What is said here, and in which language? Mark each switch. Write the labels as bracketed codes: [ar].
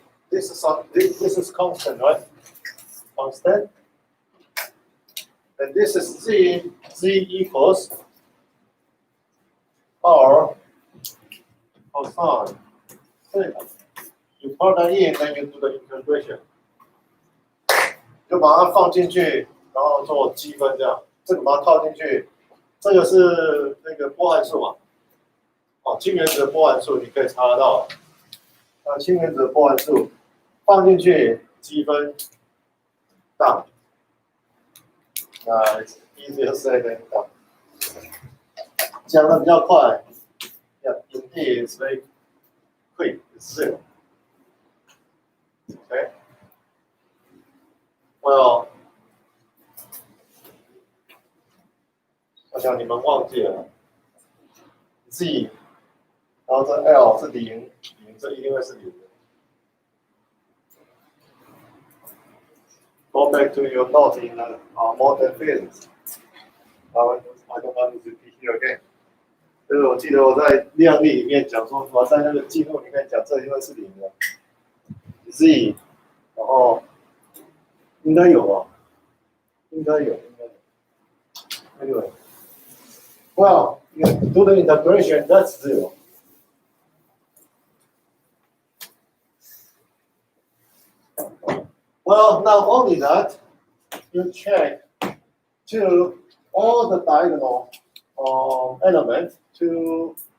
[en] This is constant, right? Constant. And this is Z. Z equals R cosine theta. You plug that in, then you do the integration. [zh] 就把它放进去，然后做积分这样。这个把它套进去，这个是那个波函数嘛？氢原子的波函数你可以查得到。氢原子的波函数放进去积分大。 [en] It's easier said than done. [zh] 讲的比较快。 [en] Yeah, indeed, it's very quick. It's zero. Okay. [zh] Well, 我想你们忘记了 Z， 然后这 L 是0，这一定会是0的。 [en] Go back to your note in modern physics. I don't want to repeat here again. [zh] 就是我记得我在量力里面讲说，我在那个记录里面讲，这一定会是0的。 Z， 然后应该有啊，应该有。 [en] Anyway, well, you do the integration, that's 0. Well, not only that, you check to all the diagonal elements to